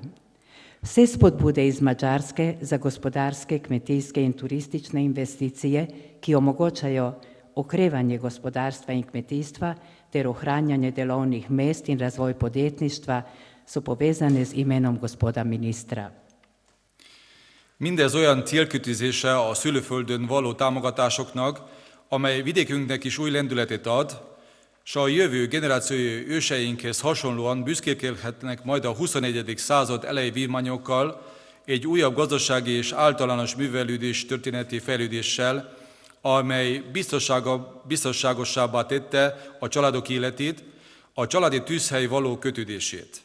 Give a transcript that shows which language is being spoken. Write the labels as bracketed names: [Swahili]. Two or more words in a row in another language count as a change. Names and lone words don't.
[Slovenian] Vse spodbude iz Mađarske za gospodarske, kmetijske in turistične investicije, ki omogočajo okrevanje gospodarstva in kmetijstva ter ohranjanje delovnih mest in razvoj podjetništva, so povezane z imenom gospoda ministra. [Hungarian] Mindez olyan célkitűzése a szülőföldön való támogatásoknak, amely vidékünknek is új lendületet ad, s a jövő generációi őseinkhez hasonlóan büszkélkedhetnek majd a 21. század elejé vívmányokkal, egy újabb gazdasági és általános művelődés történeti fejlődéssel, amely biztonságosabbá tette a családok életét, a családi tűzhely való kötődését.